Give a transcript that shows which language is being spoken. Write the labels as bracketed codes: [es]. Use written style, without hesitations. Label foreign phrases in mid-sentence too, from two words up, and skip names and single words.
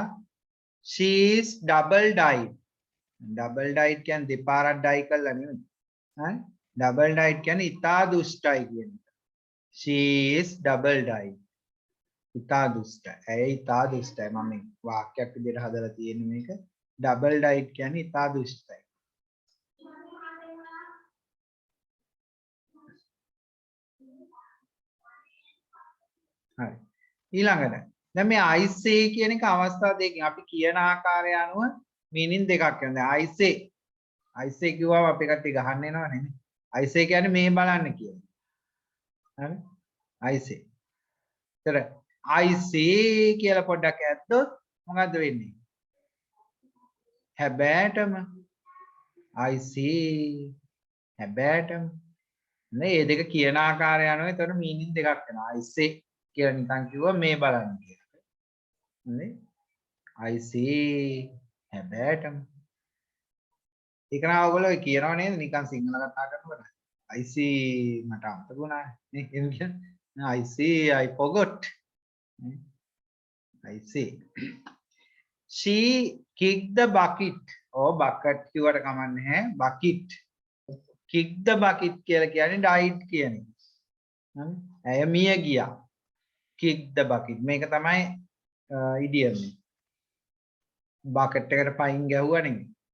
[en] she is double dyed. double dyed [si] කියන්නේ දෙපාරක් ඩයි කළා නෙමෙයි. [en] double dyed [si] කියන්නේ ඉතා දුෂ්ටයි කියන එක. [en] she is double dyed. [si] ඉතා දුෂ්ටයි. ඇයි ඉතා දුෂ්ටයි? මම මේ වාක්‍යයක් විදිහට හදලා තියෙන්නේ මේක. [en] double dyed [si] කියන්නේ ඉතා දුෂ්ටයි. හරි. ඊළඟට දැන් මේ [en] I say [si] කියන එක අවස්ථා දෙකකින් අපි කියන ආකාරය අනුව meaning දෙකක් වෙනවා. [en] I say [si] කිව්වම අපි කට්ටිය ගහන්න එනව නෙමෙයි. [en] I say [si] කියන්නේ මේ බලන්න කියන්නේ. හරි? [en] I say. [si] ඒතර [en] I say [si] කියලා පොඩ්ඩක් ඇද්දොත් මොකද්ද වෙන්නේ? හැබෑටම [en] I say [si] හැබෑටම නේ මේ දෙක කියන ආකාරය අනුව ඒතර meaning දෙකක් වෙනවා. [en] I say [si] කියලා නිකන් කිව්වා මේ බලන්න කියලා. නේ? [en] I say [si] හැබෑටම ඒක නා ඔයගොල්ලෝ කියනව නේද නිකන් සිංහල කතා කරනකොට [en] I see [si] මට අමතක වුණා නේ එහෙම කියන්නේ [en] I see I forgot I see she kicked the bucket bucket [si] කිව්වට කමක් නැහැ [en] bucket kick the bucket [si] කියලා කියන්නේ died කියන එක හරි ඇය මිය ගියා [en] kick the bucket [si] මේක තමයි idiom එක bucket එකට පයින් ගැහුවා නෙමෙයි